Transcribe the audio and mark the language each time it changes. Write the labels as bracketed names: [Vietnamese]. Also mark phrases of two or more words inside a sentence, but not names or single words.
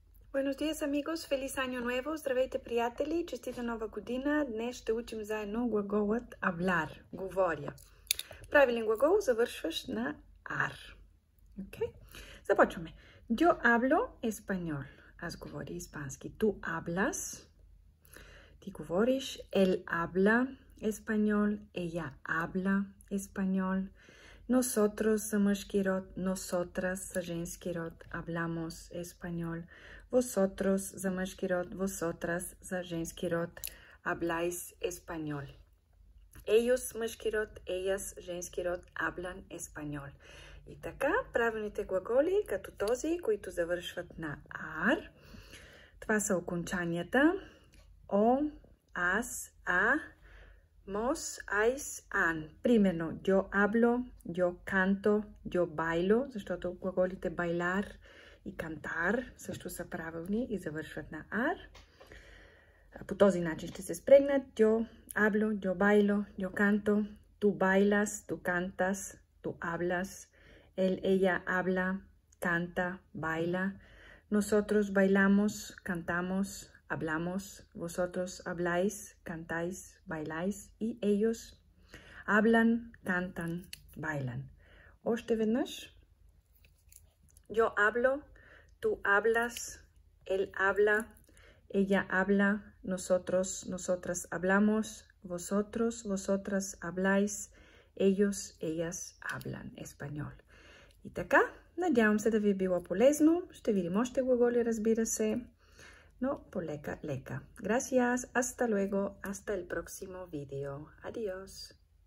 [Spanish] Buenos días, amigos. Feliz año nuevo. [Bulgarian] Здравейте, приятели. Честита нова година. Днес ще учим заедно глаголът hablar, говоря. Правилен глагол завършваш на ар. Okay? Започваме. [Spanish] Yo hablo español. [Bulgarian] Аз говоря испански. [Spanish] Tú hablas. [Bulgarian] Ти говориш. [Spanish] Él habla español. Ella habla español. [Bulgarian] Nosotros за мъжки род, nosotras за женски род, [Spanish] hablamos español. [Bulgarian] Vosotros за мъжки род, vosotras за женски род, [Spanish] habláis español. [Bulgarian] Ellos мъжки род, ellas женски род, [Spanish] hablan español. [Bulgarian] И така, правилните глаголи, като този, които завършват на ар, това са окончанията о, аз, а, mos, ais, an. Примерно, [Spanish] yo hablo, yo canto, yo bailo, [Bulgarian] защото глаголите bailar и cantar също са правилни и завършват на ар. По този начин ще се спрегнат. [Spanish] Yo hablo, yo bailo, yo canto, tú bailas, tú cantas, tú hablas, él, ella habla, canta, baila. Nosotros bailamos, cantamos, hablamos, vosotros habláis, cantáis, bailáis y ellos hablan, cantan, bailan. [Bulgarian] Още веднъж. [Spanish] Yo hablo, tú hablas, él habla, ella habla, nosotros, nosotras hablamos, vosotros, vosotras habláis, ellos, ellas hablan español. [Bulgarian] И така, надявам се да ви е било полезно. Ще видим още глаголи, разбира се. Но, полека, лека. [Spanish] Gracias, hasta luego, hasta el próximo video. Adiós.